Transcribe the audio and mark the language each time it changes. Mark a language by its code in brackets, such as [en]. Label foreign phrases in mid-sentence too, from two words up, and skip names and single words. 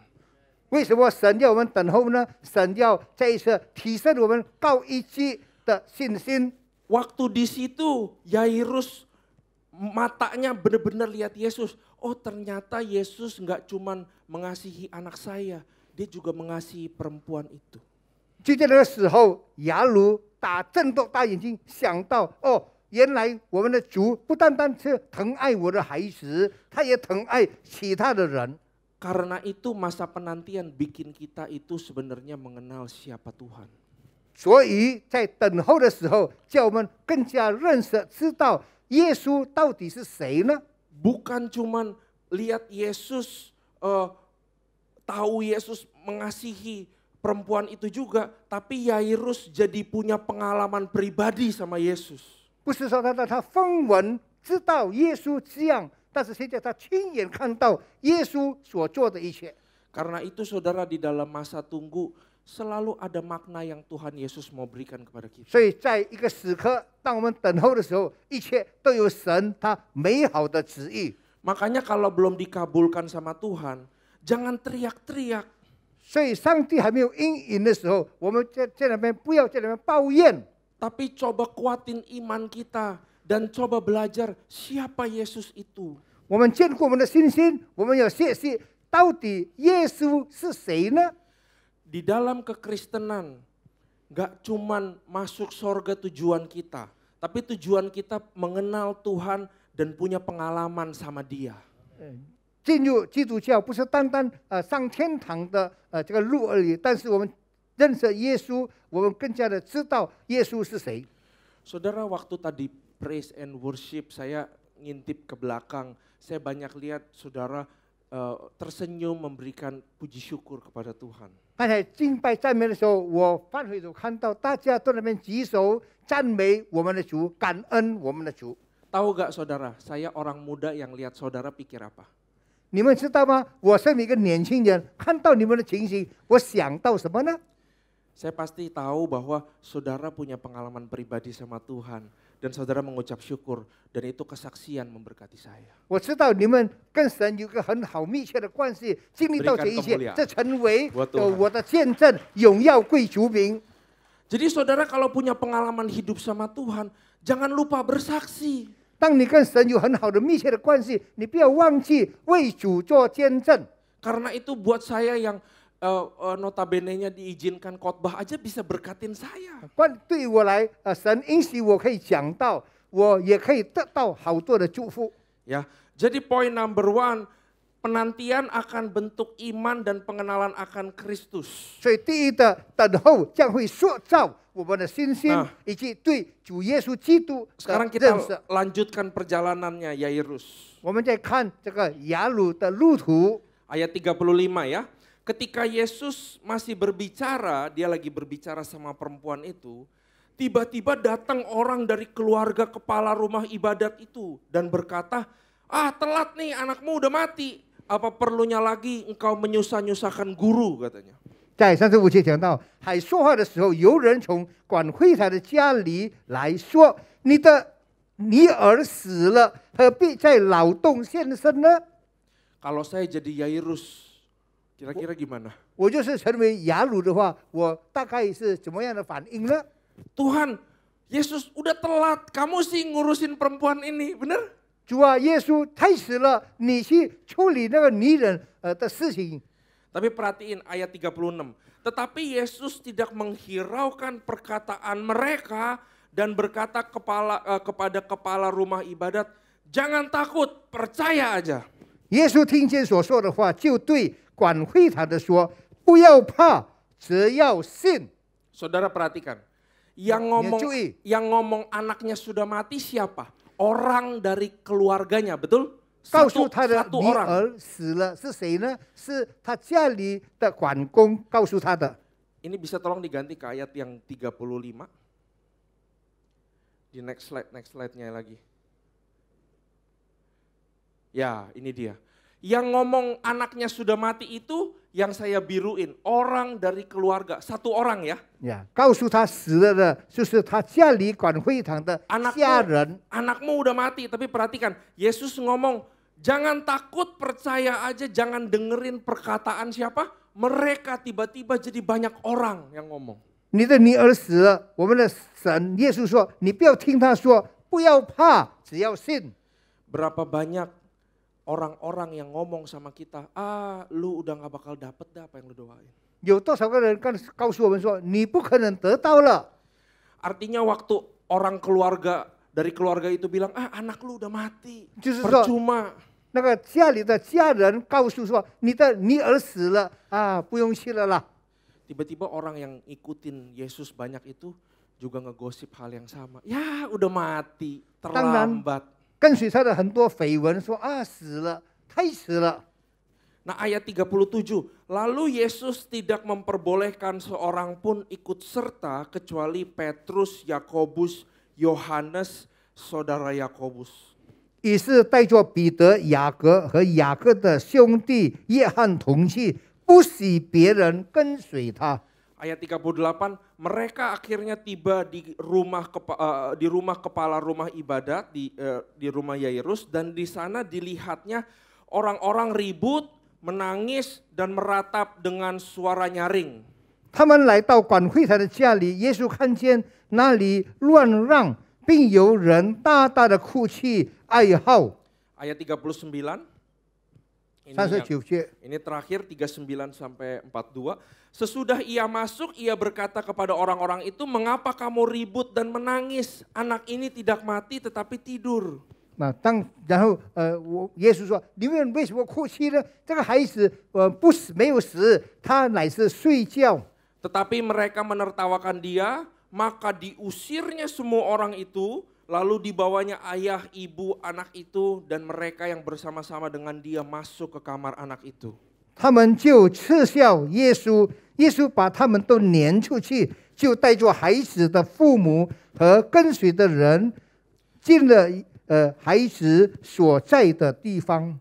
[zh] 为什么神要我们等候呢？神要再一次提升我们高一级的信心。 [id] Waktu di situ Yairus matanya benar-benar lihat Yesus. Oh ternyata Yesus nggak cuman mengasihi anak saya, dia juga mengasihi perempuan itu. [zh] 就在那个时候，雅鲁睁大大眼睛，想到哦，原来我们的主不单单是疼爱我的孩子，他也疼爱其他的人。 [id] Karena itu masa penantian bikin kita itu sebenarnya mengenal siapa Tuhan. [zh] 所以在等候的时候，叫我们更加认识、知道耶稣到底是谁呢？ [id] Bukan cuman lihat Yesus, tahu Yesus mengasihi perempuan itu juga, tapi Yairus jadi punya pengalaman pribadi sama Yesus. [zh] 不是说他风闻知道耶稣这样，但是现在他亲眼看到耶稣所做的一切。 [id] Karena itu saudara di dalam masa tunggu selalu ada makna yang Tuhan Yesus mau berikan kepada kita. [zh] 所以在一个时刻，当我们等候的时候，一切都有神他美好的旨意。 [id] Makanya kalau belum dikabulkan sama Tuhan, jangan teriak-teriak. [zh] 所以上帝还没有应允的时候，我们在那边不要在那边抱怨， [id] Tapi coba kuatin iman kita dan coba belajar siapa Yesus itu. [zh] 我们坚固我们的信心，我们要学习到底耶稣是谁呢？ [id] Di dalam kekristenan, gak cuman masuk sorga tujuan kita, tapi tujuan kita mengenal Tuhan dan punya pengalaman sama Dia. [zh] 进入基督教不是单单上天堂的这个路而已，但是我们认识耶稣，我们更加的知道耶稣是谁。 [id] Saudara, waktu tadi [en] praise and worship, [id] saya ngintip ke belakang, saya banyak lihat saudara tersenyum memberikan puji syukur kepada Tuhan. [zh] 刚才敬拜赞美的时候，我翻回头看到大家都在那边举手赞美我们的主，感恩我们的主。 [id] Tahu gak saudara, saya orang muda yang lihat saudara pikir apa? [zh] 你们知道吗？我身为一个年轻人，看到你们的情形，我想到什么呢？ [id] Saya pasti tahu bahwa saudara punya pengalaman pribadi sama Tuhan dan saudara mengucap syukur dan itu kesaksian memberkati saya. [zh] 我知道你们跟神有个很好密切的关系，经历到这一切，这成为我的见证，荣耀归主名。 [id] Jadi saudara kalau punya pengalaman hidup sama Tuhan, jangan lupa bersaksi. [zh] 当你跟神有很好的密切的关系，你不要忘记为主做见证。 [id] Karena itu buat saya yang notabene-nya diizinkan khotbah aja bisa berkatin saya. [zh] 对我来，神允许我可以讲道，我也可以得到好多的祝福。 [id] Ya, jadi poin [en] number one, [id] penantian akan bentuk iman dan pengenalan akan Kristus. [zh] 所以第一的等候将会塑造我们的信心，以及对主耶稣基督的 [id] Sekarang [zh] 认 [id] kita [zh] 识。 [id] lanjutkan perjalanannya Yairus. [zh] 我们再看这个雅鲁的路途， [id] Ayat 35 ya. Ketika Yesus masih berbicara, dia lagi berbicara sama perempuan itu. Tiba-tiba datang orang dari keluarga kepala rumah ibadat itu dan berkata, telat nih anakmu udah mati. Apa perlunya lagi engkau menyusah-nyusahkan guru katanya. [zh] 在35节讲到，还说话的时候，有人从管会台的家里来说：“你的女儿死了，何必再劳动先生呢？” [id] Kalau saya jadi Yairus, Kira-kira gimana? [zh] 我就是成为雅鲁的话，我大概是怎么样的反应呢？ [id] Tuhan, Yesus udah telat, kamu sih ngurusin perempuan ini, bener? [zh] 主啊，耶稣太迟了，你去处理那个女人的事情。 [id] Tapi perhatiin ayat 36. Tetapi Yesus tidak menghiraukan perkataan mereka dan berkata kepada kepala rumah ibadat, jangan takut, percaya aja. [zh] 耶稣听见所说的话，就对管会堂的说：“不要怕，只要信。” [id] Saudara perhatikan, Ya, cuy. yang ngomong anaknya sudah mati siapa? Orang dari keluarganya, betul? [zh] 告诉他的 [id] satu [zh] 女 [id] orang. [zh] 儿死了是谁呢？是他家里的管工告诉他的。 [id] Ini bisa tolong diganti ke ayat yang 35. Di [en] next slide- [id] nya lagi. Ya, ini dia. Yang ngomong anaknya sudah mati itu yang saya biruin, orang dari keluarga, satu orang ya. [zh] 呀，告诉他死了的，就是他家里管会堂的家人。 [id] Anakmu udah mati, tapi perhatikan, Yesus ngomong, jangan takut, percaya aja, jangan dengerin perkataan siapa? Mereka tiba-tiba jadi banyak orang yang ngomong. [zh] 你的女儿死了，我们的神耶稣说：“你不要听他说，不要怕，只要信。” [id] Berapa banyak orang-orang yang ngomong sama kita, lu udah gak bakal dapet dah apa yang lu doain. [zh] 有多少个人告诉我们说，你不可能得到了？ [id] Artinya waktu orang dari keluarga itu bilang, anak lu udah mati, [zh] 就是说， [id] percuma. [zh] 那个家里的家人告诉说，你的女儿死了啊，不用去了啦。 [id] Tiba-tiba orang yang ikutin Yesus banyak itu juga ngegosip hal yang sama. Ya udah mati, terlambat. [zh] 跟随他的很多绯闻说啊，死了，太迟了。 [id] Nah ayat 37, lalu Yesus tidak memperbolehkan seorang pun ikut serta kecuali Petrus, Yakobus, Yohanes, saudara Yakobus. [zh] 于是带着彼得、雅各和雅各的兄弟约翰同去，不许别人跟随他。 [id] Ayat 38, mereka akhirnya tiba di rumah kepala rumah ibadat di rumah Yairus, dan di sana dilihatnya orang-orang ribut, menangis dan meratap dengan suara nyaring. [zh] 他们来到管会堂的家里，耶稣看见那里乱让，并有人大大的哭泣哀号。 [id] Ayat 39. Ini terakhir 39 sampai 42. Sesudah ia masuk, ia berkata kepada orang-orang itu, mengapa kamu ribut dan menangis? Anak ini tidak mati tetapi tidur. [zh] 然后耶稣说：“你们为什么哭泣呢？这个孩子不死，没有死，他乃是睡觉。” [id] Tetapi mereka menertawakan dia, maka diusirnya semua orang itu, lalu dibawanya ayah, ibu, anak itu, dan mereka yang bersama-sama dengan dia masuk ke kamar anak itu. [zh] 他们就嗤笑耶稣，耶稣把他们都撵出去，就带着孩子的父母和跟随的人进了孩子所在的地方。